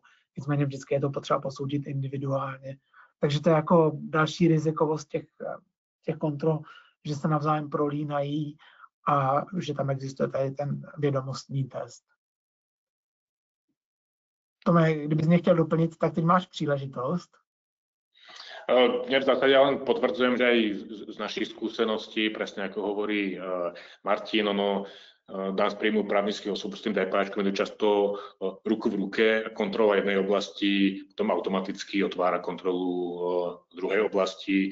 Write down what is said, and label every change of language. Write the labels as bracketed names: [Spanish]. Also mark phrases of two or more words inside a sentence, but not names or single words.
[Czech] Nicméně vždycky je to potřeba posoudit individuálně. Takže to je jako další rizikovost těch kontrol, že se navzájem prolínají a že tam existuje tady ten vědomostní test. Tome, kdybys mě chtěl doplnit, tak teď máš příležitost. [Slovak] V zásade ja len potvrdzujem, že aj z našich skúseností, presne ako hovorí Martin, daň z príjmu právnických osôb s tým DPH-čkom idú často ruku v ruke. Kontrola jednej oblasti potom automaticky otvára kontrolu druhej oblasti.